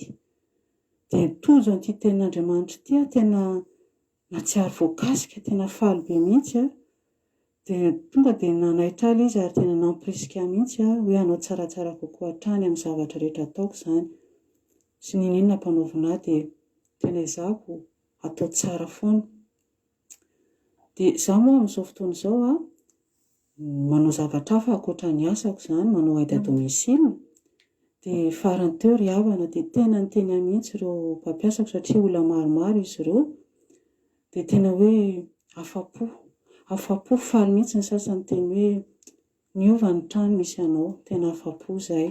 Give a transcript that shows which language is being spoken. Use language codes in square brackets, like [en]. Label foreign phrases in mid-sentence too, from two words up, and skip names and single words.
[mg] Dia tojo an'ity tenin'Andriamanitra ity tena natsiaro voakasika, tena faly be mihitsy dia tonga dia nanaitra ahy izy ary tena namporisika mihitsy hoe hanao tsaratsara kokoa hatrany amin'ny zavatra rehetra ataoko izany. Sy ninina mpanaovina ahy dia tena izahako atao tsara foana. Dia izaho moa amin'izao fotoana izao manao zavatra hafa ankoatra ny asako izany, manao [fr] aide à domicile. [mg] Dia farany teo ry havana dia tena niteny mihitsy ireo mpampiasako satria olona maromaro izy ireo. Dia tena hoe afa-po faly mihitsy ny sasany teny hoe niova ny trano misy anao, tena afa-po izay.